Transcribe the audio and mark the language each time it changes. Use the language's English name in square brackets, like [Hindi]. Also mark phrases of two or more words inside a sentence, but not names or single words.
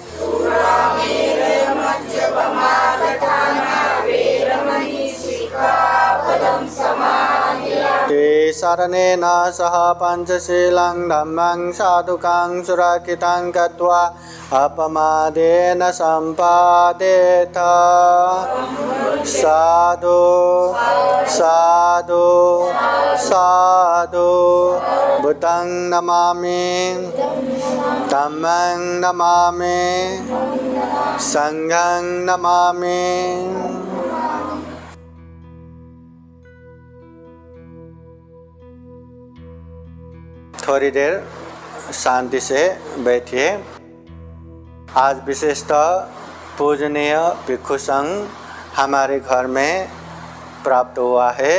[Pali] ते शरणेन सह पञ्चशीलं धम्मं साधुकां सुरक्षितं गत्वा अपमादेन सम्पादेत साधु साधु साधु बुद्धं नमामि धम्मं नमामि संघं नमामि। [Hindi] थोड़ी देर शांति से बैठिए। आज विशेषतः पूजनीय भिक्षु संघ हमारे घर में प्राप्त हुआ है।